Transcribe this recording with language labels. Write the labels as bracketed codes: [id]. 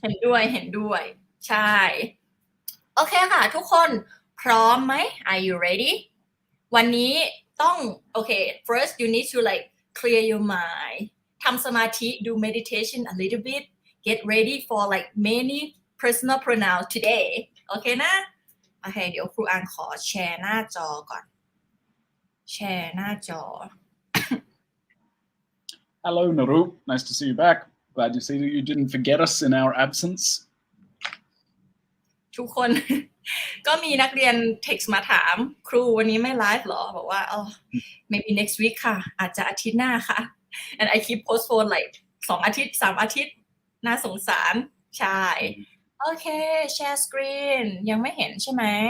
[th] เห็นด้วยใช่โอเคค่ะทุกคนพร้อมไหม [en] Are you ready [th] วันนี้ต้องโอเค [en] first you need to like clear your mind [th] ทำสมาธิ [en] do meditation a little bit get ready for like many personal pronouns today [th] โอเคนะโอเคเดี๋ยวครูอังขอแชร์หน้าจอก่อนแชร์หน้าจอ [en] Hello, Naru. Nice to see you back. Glad you see that you didn't forget us in our absence. [th] ทุกคน ก็มีนักเรียน text มาถามครูวันนี้ไม่ไลฟ์หรอบอกว่า [en] maybe next week [th] ค่ะอาจจะอาทิตย์หน้าค่ะ [en] and I keep postpone like 2 [th] อาทิตย์ 3 อาทิตย์น่าสงสารใช่โอเค share screen ยังไม่เห็นใช่ไหม